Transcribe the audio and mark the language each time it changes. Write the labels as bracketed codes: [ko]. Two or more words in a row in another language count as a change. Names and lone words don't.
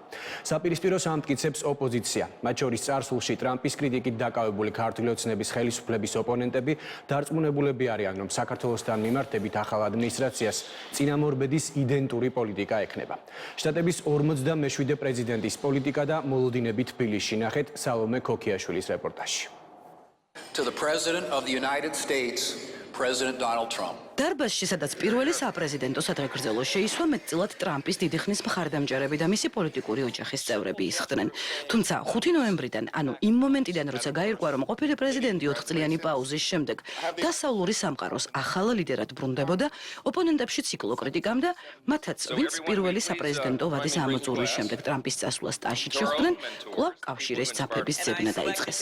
[ka] საპირისპიროს ამტკიცებს ოპოზიცია. მათ შორის წარსულში ტრამპის კრიტიკით დაკავებული ქართული ოცნების ხელისუფლების ოპონენტები დარწმუნებულები არიან, რომ საქართველოსთან მიმართებით ახალ ადმინისტრაციას წინამორბედის იდენტური პოლიტიკა ექნება. შტატების 47 პრეზიდენტის პოლიტიკა და მოლოდინები თბილისში. ნახეთ სალომე ქოქიაშვილის რეპორტაჟი. [en] To the President of the United States, President Donald Trump. [ka] დარბაზში, სადაც პირველი საპრეზიდენტო სადღეგრძელო შეისვა, მეტწილად ტრამპის დიდი ხნის მხარდამჭერები და მისი პოლიტიკური ოჯახის წევრები ისხდნენ. თუმცა 5 ნოემბრიდან, ანუ იმ მომენტიდან, როცა გაირკვა, რომ ყოფილი პრეზიდენტი 4 წლიანი პაუზის შემდეგ დასავლური სამყაროს ახალ ლიდერად ბრუნდებოდა, ოპონენტებში ციკლო კრიტიკამ და მათაც, ვინც პირველი საპრეზიდენტო ვადის ამოწურვის შემდეგ ტრამპის წასვლას ტაშით შეხვდნენ, კვლავ კავშირის ძაფების ძებნა დაიწყეს.